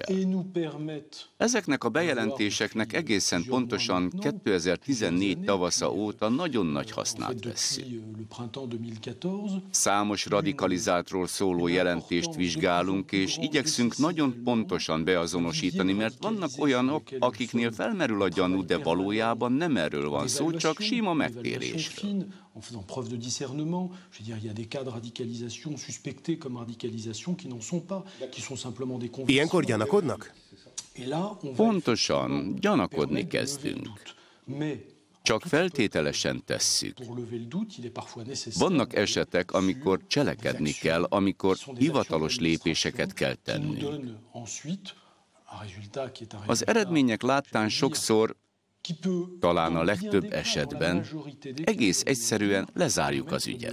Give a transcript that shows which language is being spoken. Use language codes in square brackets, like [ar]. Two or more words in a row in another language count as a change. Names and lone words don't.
[hu] Ezeknek a bejelentéseknek egészen pontosan 2014 tavasza óta nagyon nagy hasznát vesszük. Számos radikalizáltról szóló jelentést vizsgálunk, és igyekszünk nagyon pontosan beazonosítani, mert vannak olyanok, akiknél felmerül a gyanú, de valójában nem erről van szó, csak sima megtérésről. [fr] En faisant preuve de discernement, je veux dire, il y a des cas de radicalisation suspectés comme radicalisation qui n'en sont pas, qui sont simplement des convictions. [hu] Ilyenkor gyanakodnak? Pontosan, gyanakodni kezdünk. Csak feltételesen tesszük. Vannak esetek, amikor cselekedni kell, amikor hivatalos lépéseket kell tennünk. Az eredmények láttán sokszor, talán a legtöbb esetben, egész egyszerűen lezárjuk az ügyet.